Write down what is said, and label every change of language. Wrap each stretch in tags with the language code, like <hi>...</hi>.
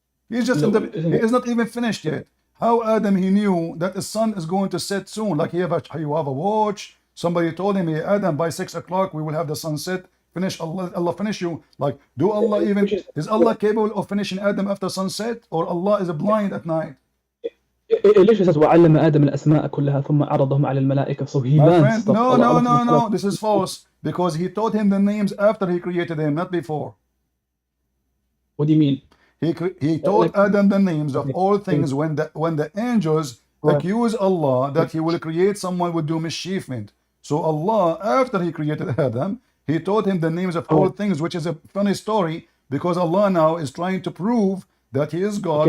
<en>He's just he is not even finished yet. How Adam he knew that the sun is going to set soon? Like you have a watch. Somebody told him, hey, Adam, by 6 o'clock we will have the sunset. Finish Allah finish you. Like, is Allah capable of finishing Adam after sunset, or Allah is blind at night? It literally says</en> <ar>وَعَلَّمَ آدَمَ الْأَسْمَاءَ كُلَّهَا ثُمَّ عَرَضَهُمْ عَلَى الْمَلَائِكَةِ.</ar> <en>So he learned stuff. No. This is false because he taught him the names after he created him, not before. What do you mean? He taught Adam the names of all things when the angels accuse Allah that he will create someone would do mischievement. So Allah, after he created Adam, he taught him the names of all things, which is a funny story because Allah now is trying to prove that he is God.</en>